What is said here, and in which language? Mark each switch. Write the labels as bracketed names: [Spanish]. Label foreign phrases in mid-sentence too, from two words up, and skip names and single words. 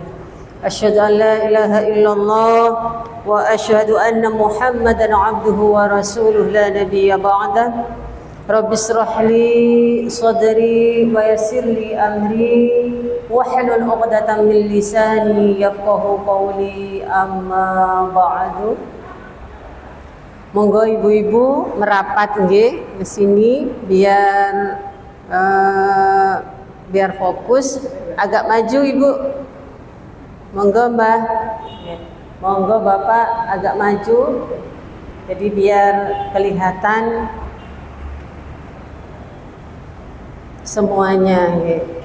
[Arabic] أشهد أن لا إله إلا الله وأشهد أن محمدا عبده ورسوله لا نبي بعده. رب اشرح لي صدري ويسر لي أمري واحلل عقدة من لساني يفقهوا قولي أما بعد. [Indonesian] Monggo ibu-ibu merapat nggih ke sini biar fokus, agak maju Ibu. [Javanese] Monggo Mbah. Monggo Bapak agak maju. [Indonesian] Jadi biar kelihatan semuanya gitu.